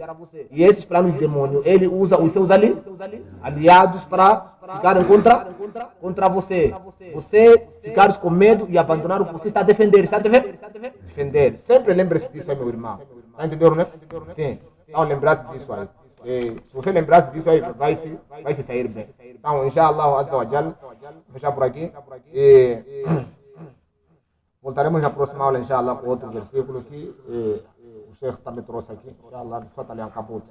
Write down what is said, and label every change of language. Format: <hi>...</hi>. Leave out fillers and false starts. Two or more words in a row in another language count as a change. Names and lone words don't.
<pt>E esses planos de demônio, ele usa os seus aliados para ficarem contra você. Você ficar com medo e abandonar o que você está a defender. Sempre lembre-se disso aí, meu irmão. Está entendendo, né? Sim. Então, lembrar-se disso aí. Se você lembrar-se disso aí, vai se sair bem. Então,</pt> <ar>إن شاء الله عز وجل,</ar> <pt>vou fechar por aqui. Voltaremos na próxima aula, inshallah, com outro versículo que Sheikh também trouxe aqui. Inshallah, só está ali a caputa.</pt>